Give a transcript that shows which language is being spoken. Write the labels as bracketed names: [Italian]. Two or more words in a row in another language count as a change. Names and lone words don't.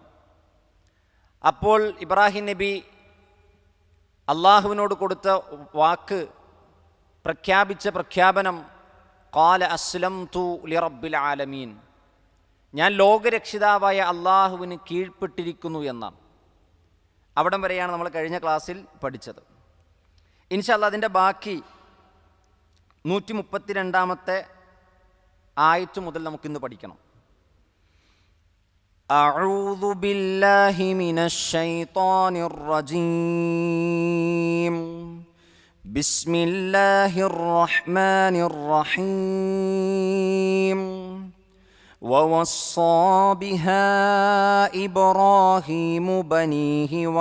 [Malayalam] അപ്പോൾ ഇബ്രാഹിം നബി അള്ളാഹുവിനോട് കൊടുത്ത വാക്ക്, പ്രഖ്യാപിച്ച പ്രഖ്യാപനം [Arabic] قال أسلمت لرب العالمين, [Malayalam] ഞാൻ ലോകരക്ഷിതാവായ അള്ളാഹുവിന് കീഴ്പ്പെട്ടിരിക്കുന്നു എന്നാണ്. അവിടം വരെയാണ് നമ്മൾ കഴിഞ്ഞ ക്ലാസ്സിൽ പഠിച്ചത്. [Arabic] إن شاء الله [Malayalam] അതിൻ്റെ ബാക്കി 132-ാമത്തെ ആയത്ത് മുതൽ നമുക്കിന്ന് പഠിക്കണം. [Arabic] أعوذ بالله من الشيطان الرجيم. بسم الله الرحمن الرحيم. ووصى بها إبراهيم بنيه